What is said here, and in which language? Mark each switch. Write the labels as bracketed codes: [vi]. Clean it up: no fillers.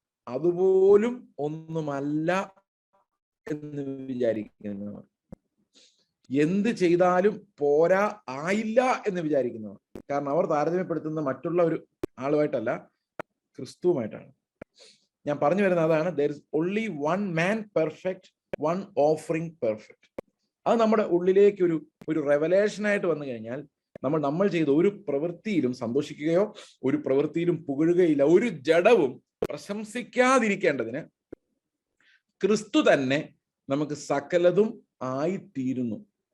[ml] അതുപോലും ഒന്നുമല്ല എന്ന് വിചാരിക്കുന്നവർ, എന്ത് ചെയ്താലും പോരാ, ആയില്ല എന്ന് വിചാരിക്കുന്നവർ. കാരണം അവർ താരതമ്യപ്പെടുത്തുന്ന മറ്റുള്ള ഒരു ആളുമായിട്ടല്ല, ക്രിസ്തുവുമായിട്ടാണ്. ഞാൻ പറഞ്ഞു വരുന്നത് അതാണ്. [en] there is only one man perfect, one offering perfect. [ml] അത് നമ്മുടെ ഉള്ളിലേക്ക് ഒരു റെവലേഷനായിട്ട് വന്നു കഴിഞ്ഞാൽ നമ്മൾ ചെയ്ത ഒരു പ്രവൃത്തിയിലും സന്തോഷിക്കുകയോ ഒരു പ്രവൃത്തിയിലും പുകഴുകയില്ല. ഒരു ജഡവും പ്രശംസിക്കാതിരിക്കേണ്ടതിന് ക്രിസ്തു തന്നെ നമുക്ക് സകലതും ആയിത്തീരുന്നു.